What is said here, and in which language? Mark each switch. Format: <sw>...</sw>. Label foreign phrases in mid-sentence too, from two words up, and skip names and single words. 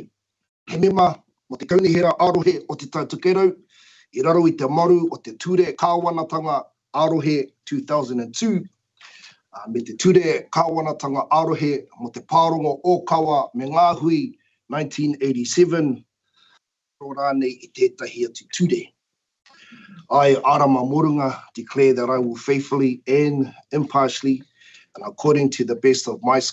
<mi>He mema mo te kaunihera arohe o te taitokerau, i raro i te maru o te ture kāwanatanga arohe 2002, me te ture kāwanatanga arohe mo te pārongo o kawa me ngā hui 1987, ro rānei i tētahi atu ture.</mi> <en>I, Arama Moranga, declare that I will faithfully and impartially, and according to the best of my</en>